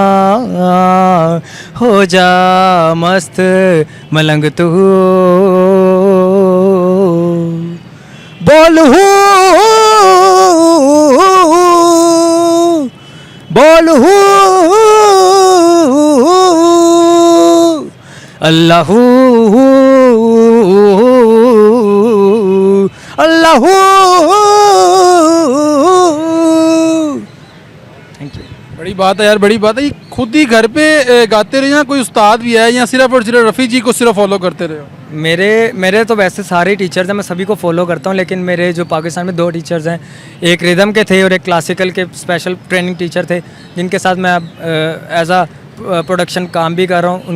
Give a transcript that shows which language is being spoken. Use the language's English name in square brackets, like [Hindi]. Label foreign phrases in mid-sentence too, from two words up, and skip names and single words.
[Hindi] हो जा मस्त मलंग तू, बोल बोल अल्लाहू अल्लाहू। [English] thank you. [Hindi] बड़ी बात है यार, बड़ी बात है। ये खुद ही घर पे गाते रहे या कोई उस्ताद भी है, या सिर्फ और सिर्फ रफ़ी जी को सिर्फ फॉलो करते रहे हो? मेरे तो वैसे सारे टीचर्स हैं, मैं सभी को फॉलो करता हूँ, लेकिन मेरे जो पाकिस्तान में 2 टीचर्स हैं, एक रिदम के थे और एक क्लासिकल के स्पेशल ट्रेनिंग टीचर थे, जिनके साथ मैं अब [English] as a production [Hindi] काम भी कर रहा हूँ।